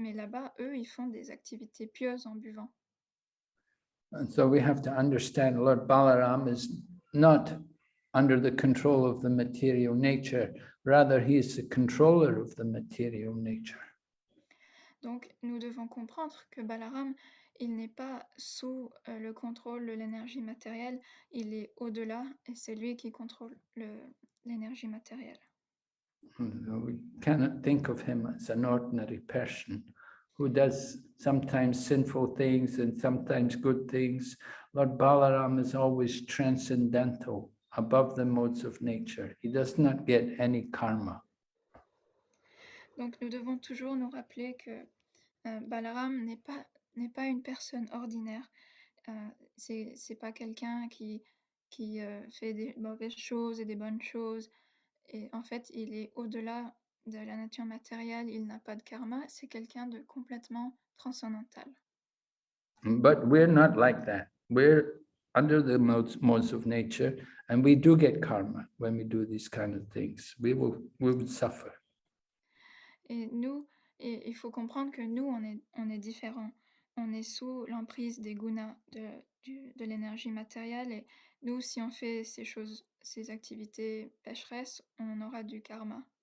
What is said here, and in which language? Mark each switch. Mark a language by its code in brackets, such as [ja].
[fr] Mais là-bas, eux, ils font des activités pieuses en buvant. [en] And so we have to understand Lord Balaram is not under the control of the material nature, rather he is the controller of the material nature. [fr] Donc, nous devons comprendre que Balaram, il n'est pas sous le contrôle de l'énergie matérielle, il est au-delà et c'est lui qui contrôle l'énergie matérielle. [en] We cannot think of him as an ordinary person who does sometimes sinful things and sometimes good things. Lord Balaram is always transcendental, above the modes of nature. He does not get any karma. [fr] Donc, nous devons toujours nous rappeler que Balaram n'est pas une personne ordinaire. C'est pas quelqu'un qui fait des mauvaises choses et des bonnes choses. Et en fait, il est au-delà de la nature matérielle, il n'a pas de karma, c'est quelqu'un de complètement transcendantal. [en] But we're not like that. We're under the modes of nature, and we do get karma when we do these kind of things. We will suffer. [fr] Et nous, il faut comprendre que nous, on est différents. On est sous l'emprise des gunas, de l'énergie matérielle. Et nous, si on fait ces activités pécheresses, on aura du karma.